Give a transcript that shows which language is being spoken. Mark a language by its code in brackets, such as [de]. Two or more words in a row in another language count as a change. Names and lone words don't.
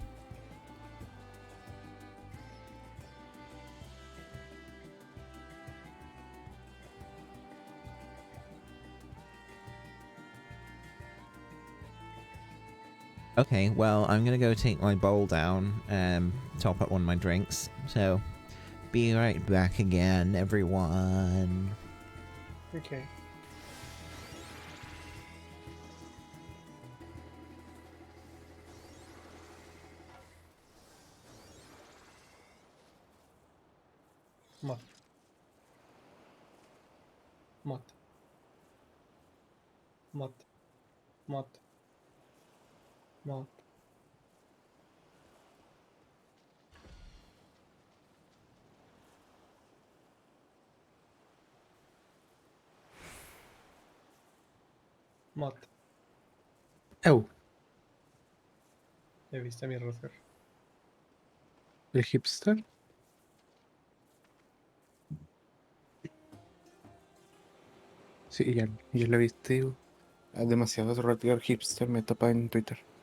[en] Okay, well, I'm gonna go take my bowl down and top up one of my drinks. So, be right back again, everyone. Okay. Mod. Mod. Mod. Mod. Mod. Mod. Oh, [es] ¿Ya viste a mi Rutger? el hipster. Sí, ya lo viste. Digo. Demasiados Rodger hipster me topa en Twitter.